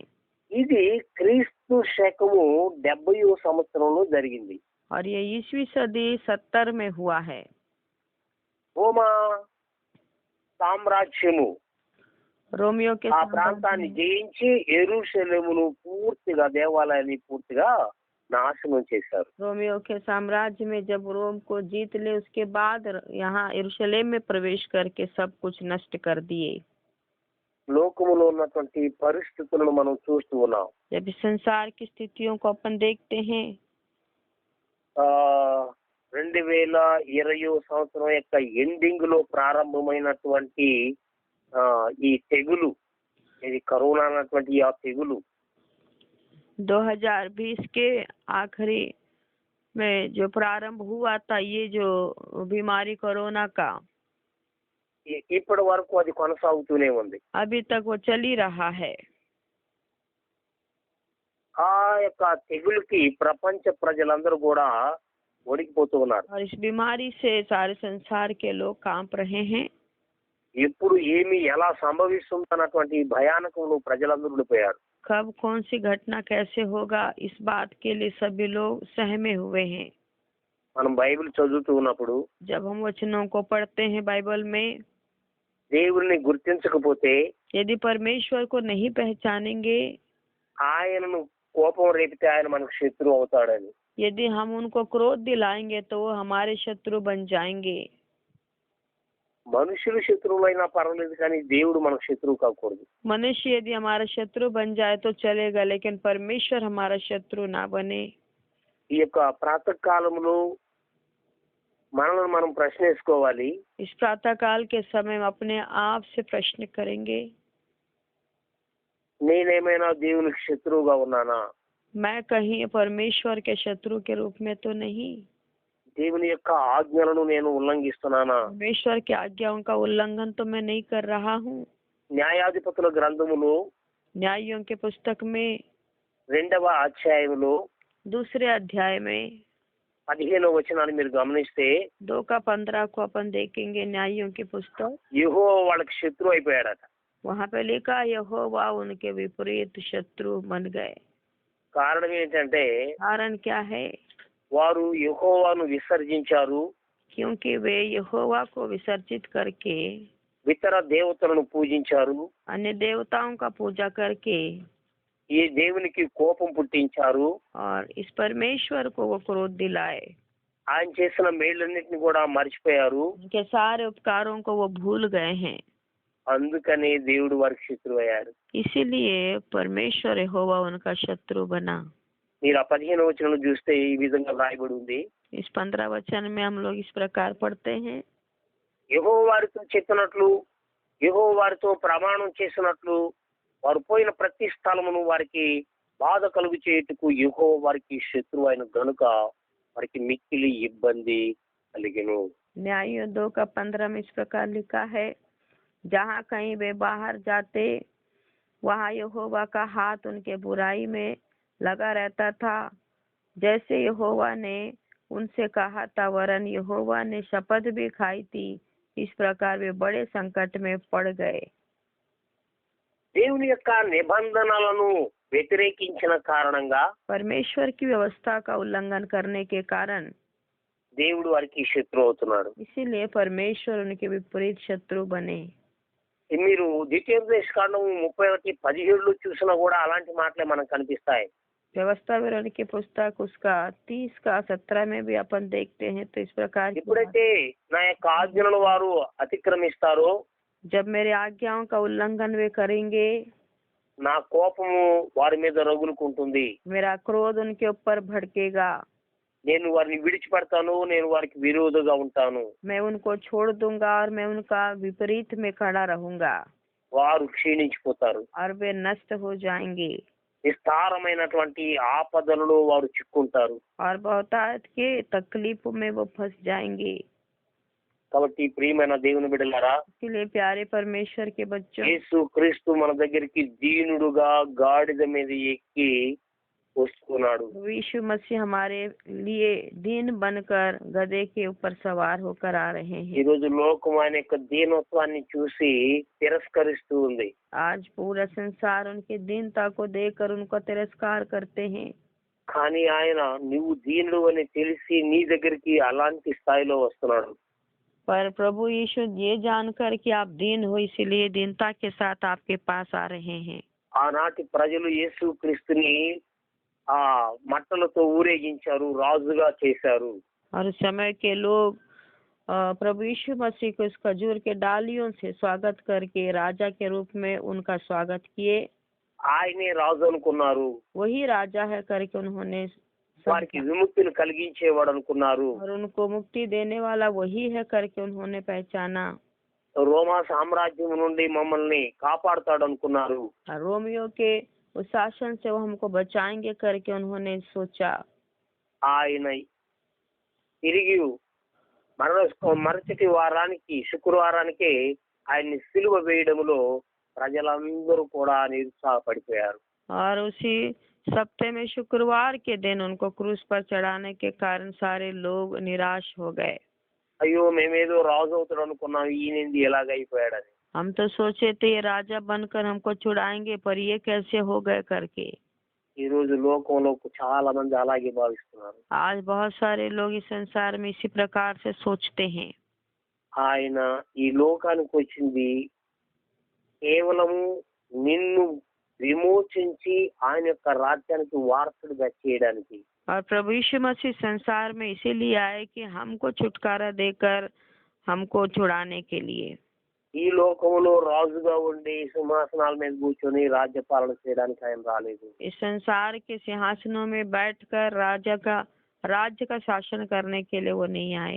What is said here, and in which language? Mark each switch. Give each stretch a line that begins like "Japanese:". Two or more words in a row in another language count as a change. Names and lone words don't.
Telugu: ఇది క్రీస్తు శకము 70వ సంవత్సరంలో జరిగింది.
Hindi: और ये ईस्वी सदी 70 में हुआ है।
Telugu: రోమా సామ్రాజ్యము
Hindi: रोमियो के
Telugu: ఆ ప్రాంతాన్ని జయించి యెరూషలేమును పూర్తిగా దేవాలయాన్ని పూర్తిగా నాశనం చేశారు.
Hindi: रोमियो के साम्राज्य में जब रोम को जीत ले उसके बाद यहाँ यरूशलेम में प्रवेश करके सब कुछ नष्ट कर दिए।
Telugu: లోకములో ఉన్నటువంటి పరిస్థితులను మనం చూస్తూ ఉన్నాం.
Hindi: जब इस संसार की स्थितियों को अपन देखते हैं,
Telugu: 2020 సంవత్సరం యొక్క ఎండింగ్ లో ప్రారంభమైనటువంటి ఈ తెగులు, ఇది కరోనా అన్నటువంటి ఆ తెగులు
Hindi: 2020 के आखिरी में जो प्रारंभ हुआ था, ये जो बीमारी कोरोना का,
Telugu: ఇప్పటి వరకు అది కొనసాగుతూనే ఉంది.
Hindi: अभी तक वो चल ही रहा है।
Telugu: ఆ యొక్క తెగులుకి ప్రపంచ ప్రజలందరూ కూడా ఒడికిపోతూ ఉన్నారు.
Hindi: और इस बीमारी से सारे संसार के लोग कांप रहे हैं।
Telugu: ఎప్పుడు ఏమి ఎలా సంభవిస్తుందన్నటువంటి భయానకంలో ప్రజలందరూ ఉండిపోయారు.
Hindi: कब कौन सी घटना कैसे होगा, इस बात के लिए सभी लोग सहमे हुए हैं।
Telugu: మనం బైబిల్ చదువుతూ ఉన్నప్పుడు
Hindi: जब हम वचनों को पढ़ते हैं बाइबल में,
Telugu: దేవుడిని గుర్తించకపోతే
Hindi: यदि परमेश्वर को नहीं पहचानेंगे,
Telugu: ఆయనను కోపం రేపితే ఆయన మనకు శత్రువు అవుతాడని,
Hindi: यदि हम उनको क्रोध दिलाएंगे तो वो हमारे शत्रु बन जाएंगे।
Telugu: మనుషులు శత్రువులైనా పర్వాలేదు కానీ దేవుడు మనకు శత్రువు కాకూడదు.
Hindi: मनुष्य यदि हमारा शत्रु बन जाए तो चलेगा, लेकिन परमेश्वर हमारा शत्रु ना बने।
Telugu: ఈ యొక్క ప్రాతకాలంలో మనల్ని మనం ప్రశ్న వేసుకోవాలి.
Hindi: इस प्रातः काल के समय में अपने आप से प्रश्न करेंगे,
Telugu: నేనేమైనా దేవునికి శత్రువుగా ఉన్నానా?
Hindi: मैं कहीं परमेश्वर के शत्रु के रूप में तो नहीं?
Telugu: దేవుని యొక్క ఆజ్ఞలను నేను ఉల్లంఘిస్తున్నానా?
Hindi: परमेश्वर की आज्ञाओं का उल्लंघन तो मैं नहीं कर रहा हूँ।
Telugu: న్యాయాధిపతుల గ్రంథములో
Hindi: न्यायों के पुस्तक में
Telugu: 2వ అధ్యాయంలో
Hindi: 2 अध्याय में
Telugu: 15వ వచనాన్ని మీరు గమనిస్తే
Hindi: 2:15 को अपन देखेंगे। न्यायों की पुस्तक,
Telugu: యెహోవా వాళ్ళకి శత్రువు అయిపోయాడట.
Hindi: वहाँ पे लिखा यहोवा उनके विपरीत शत्रु बन गए।
Telugu: కారణం ఏంటంటే
Hindi: कारण क्या है?
Telugu: వారు యెహోవాను విసర్జించారు,
Hindi: क्योंकि वे यहोवा को विसर्जित करके
Telugu: ఇతర దేవతలను పూజించారు,
Hindi: अन्य देवताओं का पूजा करके
Telugu: ఈ దేవునికి కోపం పుట్టించారు,
Hindi: और इस परमेश्वर को वो क्रोध दिलाए।
Telugu: ఆయన చేసిన మేళ్ళన్నిటిని కూడా మర్చిపోయారు.
Hindi: उनके सारे उपकारों को वो भूल गए हैं।
Telugu: అందుకని దేవుడు వారికి శత్రువు అయ్యాడు.
Hindi: इसीलिए परमेश्वर यहोवा उनका शत्रु बना।
Telugu: మీరు ఆ 15వ వచనం చూస్తే ఈ విధంగా రాయబడి ఉంది.
Hindi: इस 15 वचन में हम लोग इस प्रकार पढ़ते हैं,
Telugu: యెహోవా వారితో చెప్పినట్లు, యెహోవా వారితో ప్రమాణం చేసినట్లు వారు పోయిన ప్రతి స్థలమును వారికి బాధ కలుగు చేయుటకు యెహోవా వారికి శత్రువు అయిన గనుక వారికి మిక్కిలి ఇబ్బంది కలిగెను.
Hindi: न्याय 2:15 में इस प्रकार लिखा है, जहाँ कहीं वे बाहर जाते वहाँ यहोवा का हाथ उनके बुराई में लगा रहता था। जैसे यहोवा ने उनसे कहा था, वरन यहोवा ने शपथ भी खाई थी, इस प्रकार वे बड़े संकट में पड़ गए।
Telugu: దేవుని యొక్క నిబంధనలను వ్యతిరేకించిన కారణంగా
Hindi: परमेश्वर की व्यवस्था का उल्लंघन करने के कारण
Telugu: దేవుడు వారికి శత్రువు అవుతున్నాడు.
Hindi: इसीलिए परमेश्वर उनके विपरीत शत्रु बने।
Telugu: మీరు ద్వితీయోపదేశకాండం 31:17 చూసినా కూడా అలాంటి మాటలే మనకు కనిపిస్తాయి.
Hindi: व्यवस्था विवरण की पुस्तक उसका 30 का 17 में भी अपन देखते हैं। तो इस प्रकार की बात,
Telugu: ఎప్పుడైతే నా యొక్క ఆజ్ఞలను వారు అతిక్రమిస్తారో
Hindi: जब मेरे आज्ञाओं का उल्लंघन वे करेंगे,
Telugu: నా కోపము వారి మీద రగులుకుంటుంది.
Hindi: मेरा क्रोध उनके ऊपर भड़केगा,
Telugu: నేను వారిని విడిచిపెడతాను, నేను వారికి విరోధంగా ఉంటాను.
Hindi: मैं उनको छोड़ दूंगा और मैं उनका विपरीत में खड़ा रहूंगा
Telugu: వారు క్షీణించిపోతారు.
Hindi: और वे नष्ट हो जाएंगे
Telugu: విస్తారమైనటువంటి ఆపదలలో వారు చిక్కుంటారు.
Hindi: और बहुतायत के तकलीफ में वो फंस जाएंगे।
Telugu: కాబట్టి ప్రియమైన దేవుని బిడ్డలారా,
Hindi: इसलिए प्यारे परमेश्वर के बच्चों,
Telugu: యేసు క్రీస్తు మన దగ్గరికి దీనుడుగా గాడిద మీద ఎక్కి వస్తున్నాడు.
Hindi: यीशु मसीह हमारे लिए दीन बनकर गधे के ऊपर सवार होकर आ रहे
Telugu: ఈ
Hindi: हैं।
Telugu: రోజు లోకం ఆయన యొక్క దీనత్వాన్ని చూసి తిరస్కరిస్తూ ఉంది.
Hindi: आज पूरा संसार उनके दीनता को देखकर उनको तिरस्कार करते हैं,
Telugu: కానీ ఆయన నువ్వు దీనుడు అని తెలిసి నీ దగ్గరికి అలాంటి స్థాయిలో వస్తున్నాడు.
Hindi: पर प्रभु यीशु ये जानकर कि आप दीन हो, इसलिए दीनता के साथ आपके पास आ रहे हैं।
Telugu: ఆనాటి ప్రజలు యేసు క్రీస్తుని ఆ మట్టలతో ఊరేగించారు, రాజుగా చేశారు.
Hindi: और उस समय के लोग प्रभु यीशु मसीह को इस खजूर के डालियों से स्वागत करके राजा के रूप में उनका स्वागत किए।
Telugu: ఆయనే రాజు అనుకున్నారు.
Hindi: वही राजा है करके उन्होंने
Telugu: వారికి విముక్తిని కలిగించేవాడు అనుకున్నారు.
Hindi: और उनको मुक्ति देने वाला वही है करके उन्होंने पहचाना।
Telugu: రోమా సామ్రాజ్యం నుండి మమ్మల్ని కాపాడుతాడు అనుకున్నారు.
Hindi: और रोमियो के उस शासन से वो हमको बचाएंगे करके उन्होंने सोचा।
Telugu: ఆయన తిరిగి మరుసటి వారానికి శుక్రవారానికి ఆయన్ని సిలువ వేయడంలో ప్రజలందరూ కూడా నిరుత్సాహపడిపోయారు.
Hindi: और उसी सप्ते में शुक्रवार के दिन उनको क्रूस पर चढ़ाने के कारण सारे लोग निराश हो गए।
Telugu: అయ్యో మేమేదో రాజు అవుతాడు అనుకున్నాం, ఈయనేంది ఎలాగైపోయాడని.
Hindi: हम तो सोचे थे ये राजा बनकर हमको छुड़ाएंगे, पर ये कैसे हो गए करके।
Telugu: ఈ రోజు లోకంలో చాలా మంది అలాగే భావిస్తున్నారు.
Hindi: आज बहुत सारे लोग इस संसार में इसी प्रकार से सोचते हैं।
Telugu: ఆయన ఈ లోకానికి వచ్చింది కేవలము నిన్ను విమోచించి ఆయన యొక్క రాజ్యానికి వారసుడిగా చేయడానికి.
Hindi: और प्रभु यीशु मसीह संसार में इसीलिए आए कि हमको छुटकारा देकर हमको छुड़ाने के लिए।
Telugu: ఈ లోకంలో రాజుగా ఉండి సింహాసనాల మీద కూర్చొని రాజ్యపాలన చేయడానికి ఆయన రాలేదు.
Hindi: इस संसार के सिंहासनों में बैठकर राज्य का शासन करने के लिए वो नहीं आए।